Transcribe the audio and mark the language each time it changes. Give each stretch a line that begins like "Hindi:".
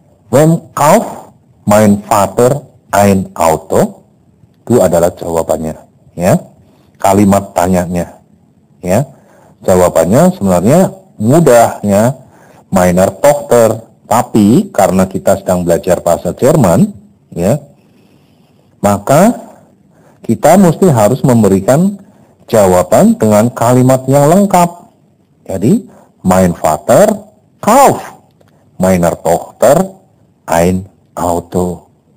German: When kauft mein Vater ein Auto?
Indonesian: Itu adalah jawabannya, ya. Kalimat tanyanya, ya. Jawabannya sebenarnya mudah, ya. Meiner Tochter, tapi karena kita sedang belajar bahasa Jerman, ya, maka kita mesti harus memberikan jawaban dengan kalimat yang lengkap.
German: Jadi, mein Vater kauft meiner Tochter ein Auto.